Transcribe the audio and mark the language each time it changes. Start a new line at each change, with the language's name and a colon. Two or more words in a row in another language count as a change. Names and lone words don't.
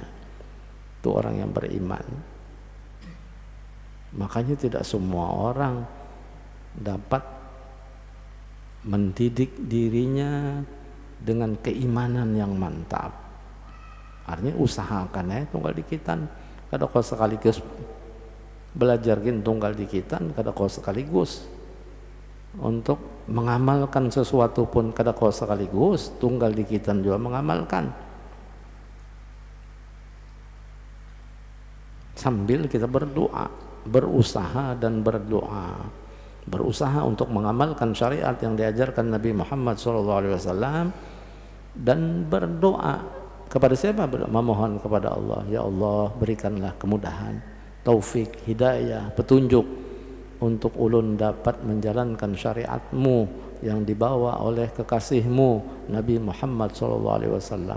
Indonesian: Itu orang yang beriman. Makanya tidak semua orang dapat mendidik dirinya dengan keimanan yang mantap.
Banjar: Artinya usahakan ya tunggal dikitan, kada kau sekaligus belajar gin tunggal dikitan, kada kau sekaligus untuk mengamalkan sesuatu pun kada kau sekaligus tunggal dikitan juga mengamalkan.
Indonesian: Sambil kita berdoa, berusaha dan berdoa, berusaha untuk mengamalkan syariat yang diajarkan Nabi Muhammad SAW, dan berdoa kepada siapa? Memohon kepada Allah, ya Allah berikanlah kemudahan, taufik, hidayah, petunjuk untuk ulun dapat menjalankan syariatmu yang dibawa oleh kekasihmu Nabi Muhammad SAW.